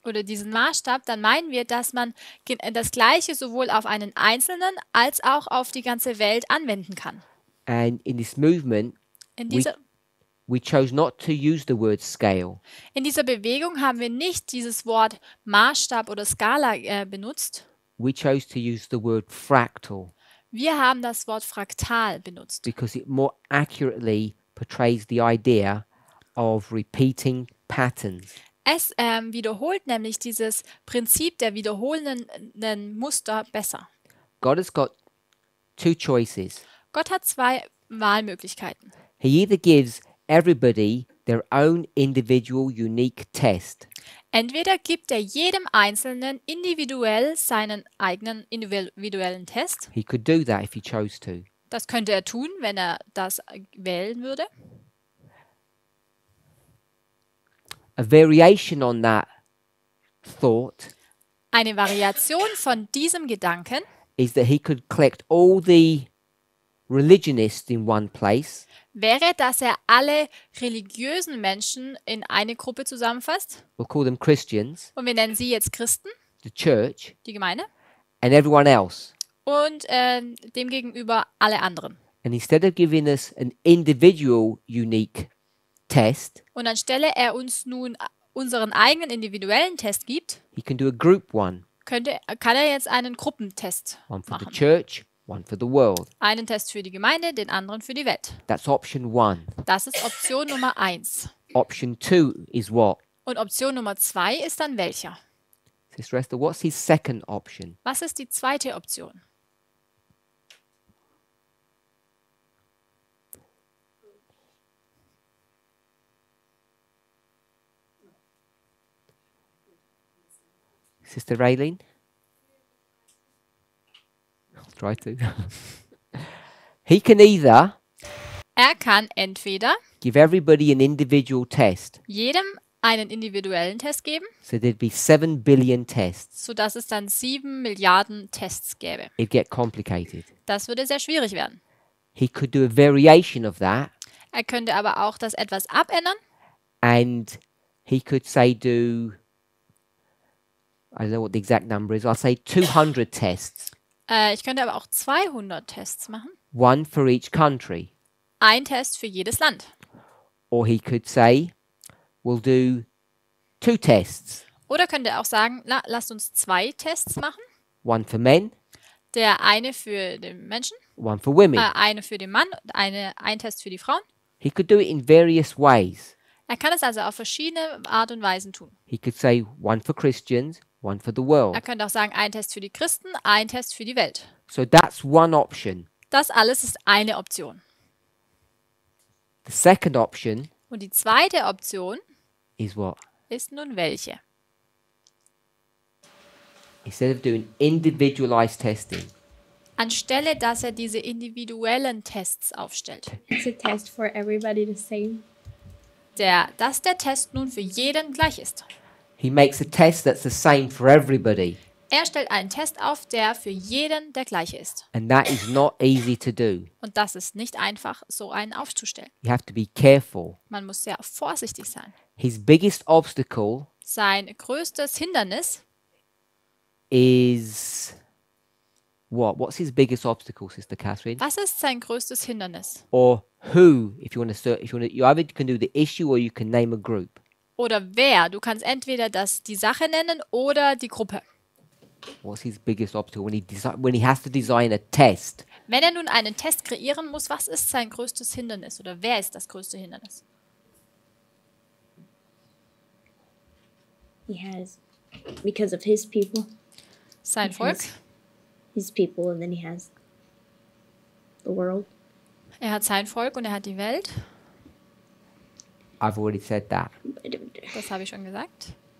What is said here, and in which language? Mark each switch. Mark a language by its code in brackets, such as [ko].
[de] oder diesen Maßstab, dann meinen wir, dass man das Gleiche sowohl auf einen Einzelnen als auch auf die ganze Welt anwenden kann. [en] And in this movement, [de] In dieser, [en] we chose not to use the word scale. [de] in dieser Bewegung haben wir nicht dieses Wort Maßstab oder Skala benutzt. [en] We chose to use the word fractal [de] Wir haben das Wort Fraktal benutzt, [en] because it more accurately portrays the idea of repeating patterns. [de] Es wiederholt nämlich dieses Prinzip der wiederholenden Muster besser. [en] God has got two choices. [de] Gott hat zwei Wahlmöglichkeiten. [en] He either gives everybody their own individual unique test, [de] Entweder gibt er jedem Einzelnen individuell seinen eigenen individuellen Test. [en] he could do that if he chose to. [de] Das könnte er tun, wenn er das wählen würde. [en] A variation on that thought [de] Eine Variation von diesem Gedanken [en] is that he could collect all the religionists in one place [de] wäre, dass er alle religiösen Menschen in eine Gruppe zusammenfasst. [en] we'll call them Christians, [de] Und wir nennen sie jetzt Christen, [en] the church, [de] die Gemeinde, [en] and everyone else. [de] und demgegenüber alle anderen. [en] And instead of giving us an individual unique test, [de] Und anstelle er uns nun unseren eigenen individuellen Test gibt, [en] he can do a group one. [de] kann er jetzt einen Gruppentest [en] One for the [de] machen. [en] church, one for the world. [de] Einen Test für die Gemeinde, den anderen für die Welt. [en] That's option one. [de] Das ist Option Nummer 1. [en] Option two is what? [de] Und Option Nummer 2 ist dann welcher? [en] Sister Esther, what's his second option? [de] Was ist die zweite Option? [en] Sister Raylene? I'll try to. He can either [de] Er kann entweder [en] give everybody an individual test, [de] jedem einen individuellen Test geben, [en] so there'd be 7 billion tests. [de] sodass es dann 7 Milliarden Tests gäbe. [en] It'd get complicated. [de] Das würde sehr schwierig werden. [en] He could do a variation of that, [de] Er könnte aber auch das etwas abändern [en] and he could say do, I don't know what the exact number is, I'll say 200 tests, [de] Ich könnte aber auch 200 Tests machen. [en] one for each country. [de] Ein Test für jedes Land. [en] Or he could say, we'll do 2 tests, [de] Oder könnte er auch sagen, lasst uns 2 Tests machen. [en] one for men, [de] Der eine für den Menschen, [en] one for women. [de] eine für den Mann, ein Test für die Frauen. [en] He could do it in various ways. [de] Er kann es also auf verschiedene Art und Weisen tun. [en] He could say one for Christians, one for the world. [de] Er könnte auch sagen, ein Test für die Christen, ein Test für die Welt. [en] So that's one option. [de] Das alles ist eine Option. [en] The second option [de] Und die zweite Option [en] is what? [de] ist nun welche? [en] Instead of doing individualized testing, [de] Anstelle, dass er diese individuellen Tests aufstellt, [en] Is a test for everybody the same? [de] dass der Test nun für jeden gleich ist. [en] he makes a test that's the same for everybody. [de] Er stellt einen Test auf, der für jeden der gleiche ist. [en] And that is not easy to do. [de] Und das ist nicht einfach, so einen aufzustellen. [en] You have to be careful. [de] Man muss sehr vorsichtig sein. [en] His biggest obstacle [de] Sein größtes Hindernis [en] is what? What's his biggest obstacle, Sister Catherine? [de] Was ist sein größtes Hindernis? [en] Or who, if you want to, you either can do the issue or you can name a group. [de] Oder wer? Du kannst entweder die Sache nennen oder die Gruppe. [en] What's his biggest obstacle when he has to design a test? [de] Wenn er nun einen Test kreieren muss, was ist sein größtes Hindernis? Oder wer ist das größte Hindernis? [en] He has because of his people. [de] Sein Volk. [en] His people, and then he has the world. [de] Er hat sein Volk und er hat die Welt. [en] I've already said that. [de] Das habe ich schon gesagt.